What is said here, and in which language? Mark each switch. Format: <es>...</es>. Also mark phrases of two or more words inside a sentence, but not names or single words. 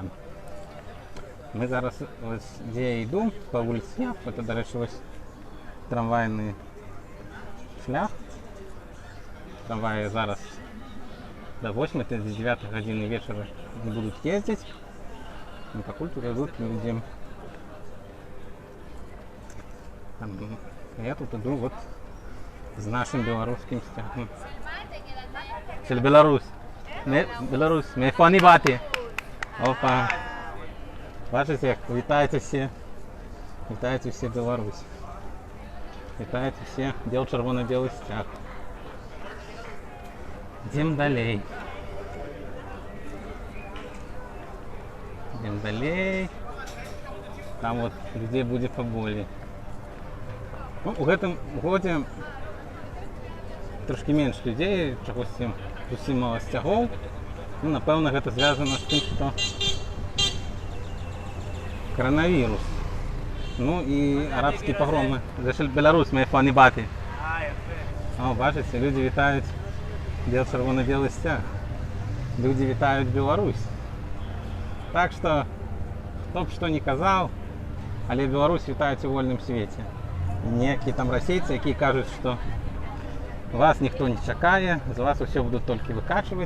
<uk>Ми зараз, ось де я йду, по вулиці Яф, це, до речі, ось трамвайний шлях. Трамваї зараз до 8-9 години вечора не будуть їздити.</uk> <ru>І поки тут йдуть люди. Я тут иду вот с нашим белорусским стягом.</ru> <he>של Беларусь. Беларусь. מאיפה אני באתי? Опа.</he> <uk>Бачите, як вітаєте всі Беларусь. Вітаєте всі бело-червоно-белый стяг.</uk> <ru>Идем далее. Идем далее. Там вот людей будет поболее.</ru> <be>Ну, у гэтым годзе трошки менш людзей, чагосьці зусім мала сцягоў. Ну, напэўна, гэта звязана з тым, што коронавірус. Ну і арабскія пагромы. Зашель Беларусь,</be> <he>מאיפה אני באתי.</he> <be>О, бачыце, людзі вітаюць бело-червоно-белый стяг. Людзі вітаюць Беларусь. Так што, хто б што не казаў, але Беларусь вітаюць у вольным свеце. Некие там расейцы, якія кажуць, што вас ніхто не чакае, з вас усё будуць толькі выкачваць.</be>